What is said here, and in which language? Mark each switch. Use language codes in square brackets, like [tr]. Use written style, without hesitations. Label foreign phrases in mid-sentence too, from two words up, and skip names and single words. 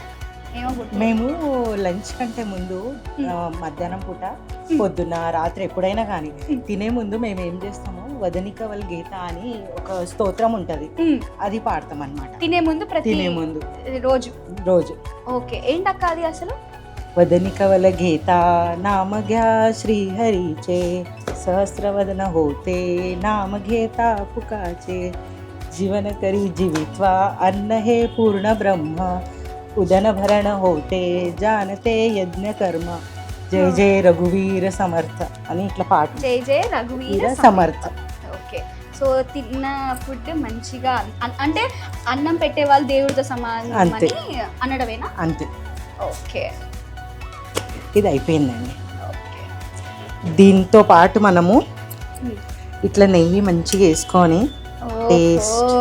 [te] మేము లంచ్ కంటే ముందు మధ్యాహ్నం పూట, పొద్దున్న, రాత్రి ఎప్పుడైనా కానీ తినే ముందు మేము ఏం చేస్తాము, [mr] वदनी कवळ घेता [te] అని ఒక స్తోత్రం ఉంటది, అది పాడతాం అన్నమాట. తినే ముందు రోజు రోజు. ఓకే, ఏంటక్క అది అసలు? [mr] वदनी कवळ घेता नाम घ्या श्रीहरीचे सहस्रवदन होते नाम घेता पुकाचे जीवन करी जीवित्वा अन्न हे पूर्ण ब्रह्म उदन भरण होते जानते यज्ञ कर्म जय जय रघुवीर समर्थ [te] అని ఇట్లా పాట. [mr] जय जय रघुवीर సమర్థ. [te] ఓకే, సో తిన్న ఫుడ్ మంచిగా అంటే అన్నం పెట్టే వాళ్ళు దేవుడితో సమానం అని అనడమేనా? అంతే. ఓకే, ఇది అయిపోయిందండి. దీంతో పాటు మనము ఇట్లా నెయ్యి మంచిగా వేసుకొని టేస్ట్.